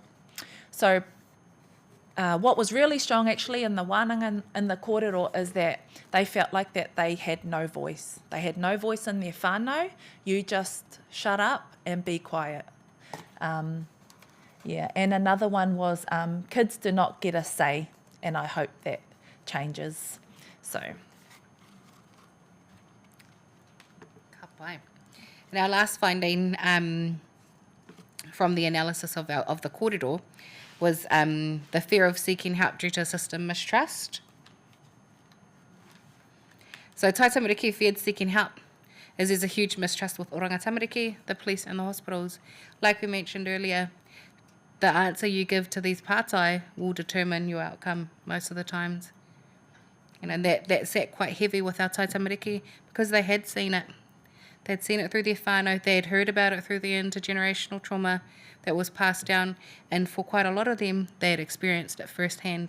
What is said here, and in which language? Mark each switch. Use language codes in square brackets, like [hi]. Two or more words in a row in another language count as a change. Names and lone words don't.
[en] So what was really strong actually in the wānanga and the kōrero is that they felt like that they had no voice. They had no voice in their whānau. You just shut up and be quiet. And another one was kids do not get a say, and I hope that changes. So. [mi] Ka pai. [en] And our last finding from the analysis of the kōrero was the fear of seeking help due to system mistrust. So Taitamariki feared seeking help, as there's a huge mistrust with oranga tamariki, the police and the hospitals. Like we mentioned earlier, the answer you give to these pātai will determine your outcome most of the times. And that sat quite heavy with our Taitamariki because they had seen it. They'd seen it through their whānau, they had heard about it through the intergenerational trauma that was passed down, and for quite a lot of them, they had experienced it firsthand.